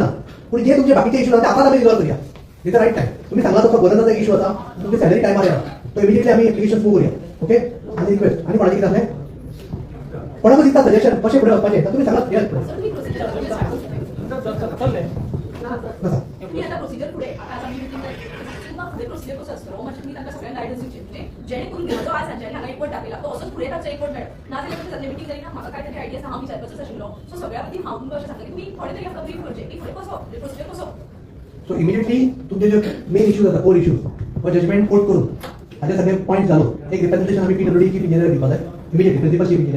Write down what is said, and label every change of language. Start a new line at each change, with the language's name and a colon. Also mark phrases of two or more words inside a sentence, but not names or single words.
Konkani: पूण जे तुमचे बाकीचे इश्यू आसा ते आतां आमी रिजॉल्व करया.
English: It right time.
Konkani: तुम्ही सांगला तसो गव्हर्नन्साचो एक इश्यू आसा तुमची सॅलरी टायमार येना तो इमिडिएटली आमी
English: application move
Konkani: करूया. ओके आनी रिक्वेस्ट आनी कोणाचें कितें आसलें कोणाक दिसता सजेशन कशें फुडें वचपाचें तर तुमी सांगात.
Marathi: प्रोसिजर पुढे प्रोसिजर कसं असतं म्हणजे मी त्यांना सगळ्यांना गायडन्स दिवचे म्हणजे जेणेकरून जो आज सांगेल
Konkani: हांगा एक वोट दाखयला तो असोच फुडें ताचो एक वोट मेळ्ळो ना जाल्यार तुमी सगळे मिटींग करिना म्हाका काय तरी आयडिया हांव विचारपाचोच आशिल्लो. सो सगळ्या खातीर हांव तुमकां अशें सांगलें की तुमी थोडे तरी आमकां ब्रीफ करचें की फुडें कसो प्रोसिजर कसो. सो इमिडिएटली तुमचे जे
English: main issues
Konkani: आसा
English: core issues
Konkani: हो
English: judgment court
Konkani: करून हाचे सगळे पॉयंट जालो एक रिप्रेझेंटेशन आमी
English: PWD chief engineer
Konkani: दिवपाक जाय
English: immediately principal chief engineer.